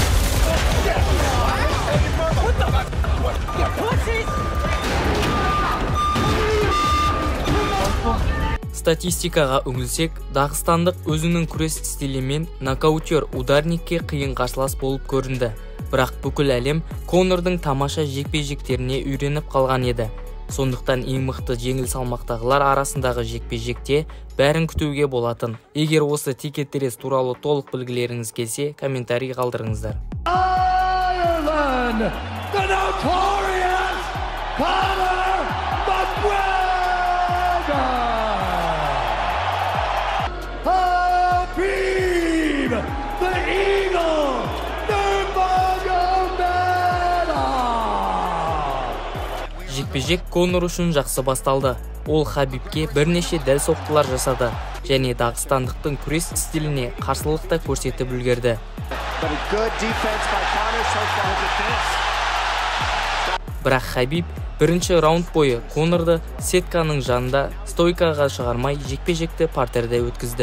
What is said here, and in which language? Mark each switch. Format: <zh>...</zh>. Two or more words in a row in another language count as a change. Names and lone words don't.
<kk>Статистикаға үңілсек, дағыстандық өзінің күрес стилімен нокаутер ударникке қиын қарсылас болып көрінді. Бірақ бүкіл әлем Конордың тамаша жекпе-жектеріне үйреніп қалған еді. Сондықтан ең мықты жеңіл салмақтағылар арасындағы жекпе-жекте бәрін күтуге болатын. Егер осы текетірес туралы толық білгілеріңіз келсе, комментарий қалдырыңыздар.</kk> <en>Ireland, the notorious Conor McGregor! Habib, the Eagle, Nurmagomedov!</en> <kk>Жекпе-жек Конор үшін жақсы басталды. Ол Хабибке бірнеше дәл соққылар жасады және дағыстандықтың күрес стиліне қарсылық та көрсетіп үлгерді. Бірақ Хабиб бірінші раунд бойы Конорды сетканың жанында стойкаға шығармай жекпе-жекті партерде өткізді.</kk>